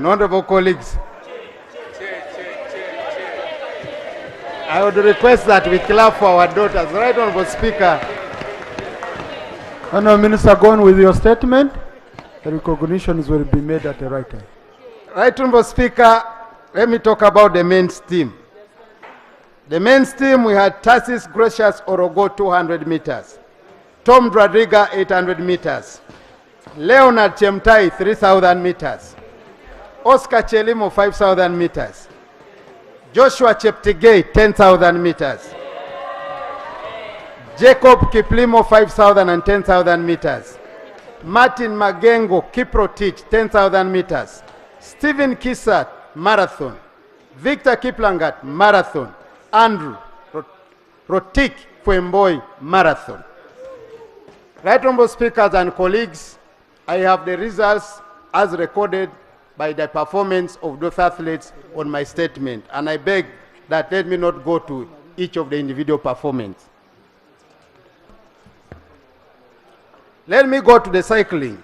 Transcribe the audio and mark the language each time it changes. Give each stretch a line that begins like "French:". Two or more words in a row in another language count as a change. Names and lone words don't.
English: Honorable colleagues, I would request that we clap for our daughters. Right Honorable Speaker. Honorable Minister, go on with your statement. The recognitions will be made at the right time. Right Honorable Speaker, let me talk about the men's team. The men's team, we had Tassis Gracious Orogo, 200 meters. Tom Dradriga, 800 meters. Leonard Chemtai, 3,000 meters. Oscar Chelimo, 5,000 meters. Joshua Cheptegei, 10,000 meters. Jacob Kiplimo, 5,000 and 10,000 meters. Martin Magengo Kiprotich, 10,000 meters. Stephen Kisat, marathon. Victor Kiplangat, marathon. Andrew Rotik Kwemboy, marathon. Right Honorable Speakers and colleagues, I have the results as recorded by the performance of those athletes on my statement, and I beg that let me not go to each of the individual performance. Let me go to the cycling.